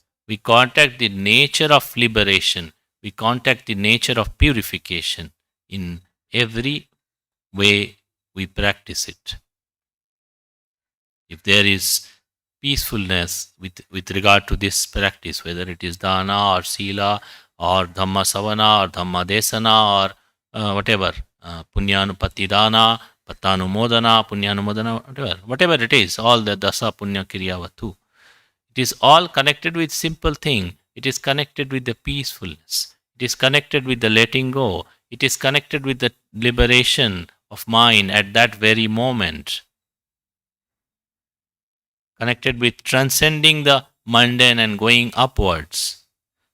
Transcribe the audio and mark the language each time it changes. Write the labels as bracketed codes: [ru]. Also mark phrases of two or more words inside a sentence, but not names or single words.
[en] We contact the nature of liberation. We contact the nature of purification in every way we practice it. If there is peacefulness with regard to this practice, whether it is dana or sila or [pi] dhamma savana [en] or [pi] dhamma desana [en] or whatever, [pi] punyanupatti dana, pattanumodana, punyanumodana, [en] whatever it is, all the [pi] dasa punya kiriyavatu. [en] It is all connected with simple thing. It is connected with the peacefulness. It is connected with the letting go. It is connected with the liberation of mind at that very moment. Connected with transcending the mundane and going upwards.